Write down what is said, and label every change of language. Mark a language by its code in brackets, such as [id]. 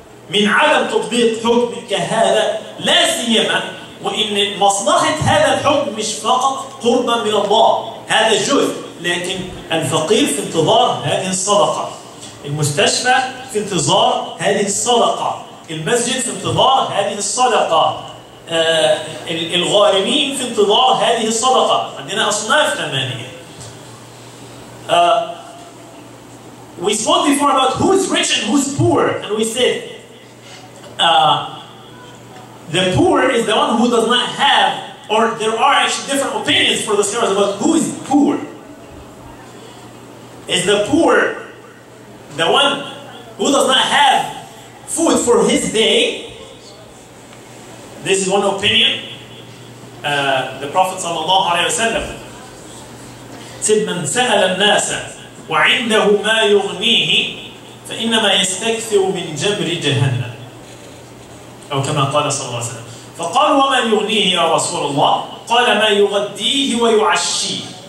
[ar] من عدم تطبيق حكم كهذا، لا سيما وإن مصلحة هذا الحكم مش فقط قربا من الله، هذا جزء، لكن الفقير في انتظار هذه الصدقة، المستشفى في انتظار هذه الصدقة، المسجد في انتظار هذه الصدقة، الغارمين في انتظار هذه الصدقة. عندنا أصناف 8. [en] We spoke before about who's rich and who's poor, and we said the poor is the one who does not have, or there are actually different opinions for the scholars about who is poor. Is the poor the one who does not have food for his day? This is one opinion. The Prophet ﷺ said, [ar] من سأل الناس وعنده ما يغنيه فإنما يستكثر من جمر جهنم، أو كما قال صلى الله عليه وسلم. فقالوا وما يغنيه يا رسول الله؟ قال ما يغديه ويعشيه.